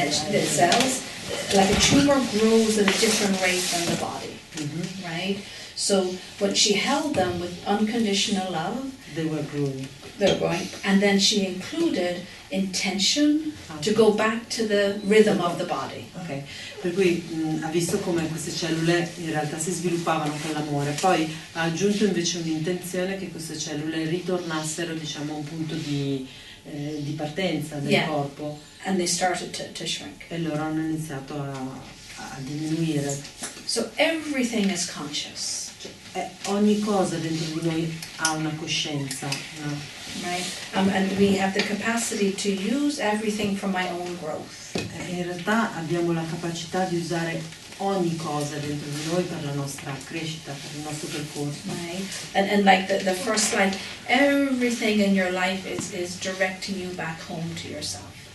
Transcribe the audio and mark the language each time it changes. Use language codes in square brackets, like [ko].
[en] The cells, like a tumor grows at a different rate than the body, right? So when she held them with unconditional love, they were growing. they're growing, and then she included intention to go back to the rhythm of the body. [it] Ok, per cui ha visto come queste cellule in realtà si sviluppavano con l'amore, poi ha aggiunto invece un'intenzione che queste cellule ritornassero diciamo a un punto di partenza del [en] Yeah. [it] corpo [en] And they started to shrink. [it] e loro hanno iniziato a diminuire. [en] So everything is conscious, [it] Ogni cosa dentro di noi ha una coscienza, no? [en] right? And we have the capacity to use everything for my own growth. [it] In realtà abbiamo la capacità di usare ogni cosa dentro di noi per la nostra crescita, per il nostro percorso. [en] Right? And like the first slide, everything in your life is directing you back home to yourself.